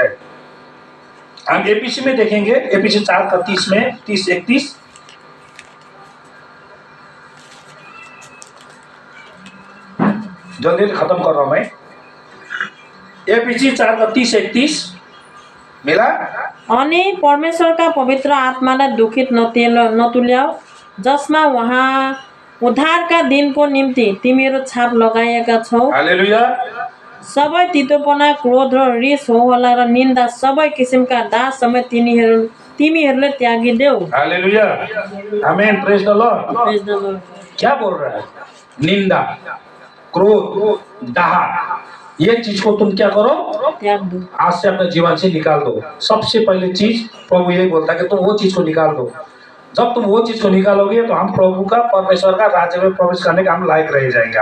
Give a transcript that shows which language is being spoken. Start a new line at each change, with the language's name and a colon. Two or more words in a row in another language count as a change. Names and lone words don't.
Hindi: हम एपीसी में देखेंगे, एपीसी 4:30 में 30-31। जल्दी खत्म कर रहा हूं मैं। एपीसी 4:30-31 मिला।
Nepali: अनि परमेश्वरका पवित्र आत्मालाई दुखित नतुल्याऊ, जसमा उहाँ उद्धारका दिनको निम्ति तिमीहरू छाप लगाएका छौ। हालेलुया। सबै तितोपना, क्रोध र रिस, होहल्ला र निन्दा, सबै किसिमका दास समेत तिमीहरूले त्यागिदेऊ। हालेलुया। आमेन।
English: praise the Lord. praise the Lord.
Hindi: क्या बोल रहा है? निंदा, क्रोध, दाह, ये चीज को तुम क्या करो? त्याग दो। आज से अपने जीवन से निकाल दो। सबसे पहले चीज प्रभु यही बोलता है कि तुम वो चीज को निकाल दो। जब तुम वो चीज को निकालोगे तो हम प्रभु का, परमेश्वर का राज्य में प्रवेश करने का हम लायक रह जाएंगे।